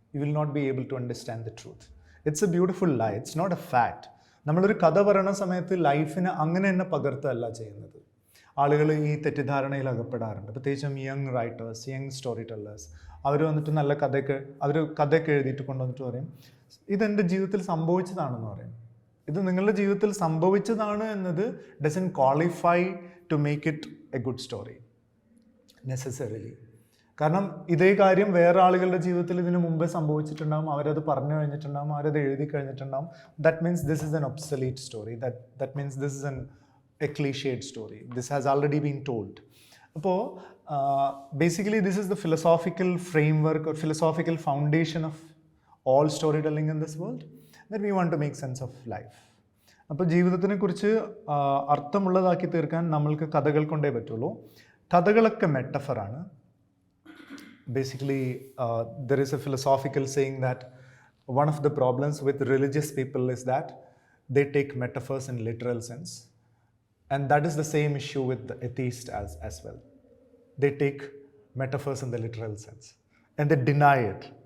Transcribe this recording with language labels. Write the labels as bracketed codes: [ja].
[en] You will not be able to understand the truth. It's a beautiful lie. It's not a fact. [ml] നമ്മളൊരു കഥ പറയുന്ന സമയത്ത് ലൈഫിനെ അങ്ങനെ തന്നെ പകർത്തല്ല ചെയ്യുന്നത്. ആളുകൾ ഈ തെറ്റിദ്ധാരണയിൽ അകപ്പെടാറുണ്ട്. പ്രത്യേകിച്ചും young writers, young story tellers. അവർ വന്നിട്ട് നല്ല കഥയൊക്കെ എഴുതിയിട്ട് കൊണ്ടുവന്നിട്ട് പറയും, ഇതെൻ്റെ ജീവിതത്തിൽ സംഭവിച്ചതാണെന്ന് പറയും. ഇത് നിങ്ങളുടെ ജീവിതത്തിൽ സംഭവിച്ചതാണ് എന്നത് [en] Doesn't qualify to make it a good story necessarily. [ml] കാരണം ഇതേ കാര്യം വേറെ ആളുകളുടെ ജീവിതത്തിൽ ഇതിനു മുമ്പേ സംഭവിച്ചിട്ടുണ്ടാകും, അവരത് പറഞ്ഞു കഴിഞ്ഞിട്ടുണ്ടാകും, അവരത് എഴുതി കഴിഞ്ഞിട്ടുണ്ടാകും. [en] That means this is an obsolete story. That means this is a clichéd story. This has already been told. അപ്പോൾ basically this is the philosophical framework or philosophical foundation of all story telling in this world, that we want to make sense of life. [ml] അപ്പോൾ ജീവിതത്തിനെ കുറിച്ച് അർത്ഥമുള്ളതാക്കി തീർക്കാൻ നമ്മൾക്ക് കഥകൾ കൊണ്ടേ പറ്റുള്ളൂ. കഥകളൊക്കെ മെറ്റഫറാണ്. [en] Basically, there is a philosophical saying that one of the problems with religious people is that they take metaphors in literal sense, and that is the same issue with the atheist as well. They take metaphors in the literal sense and they deny it.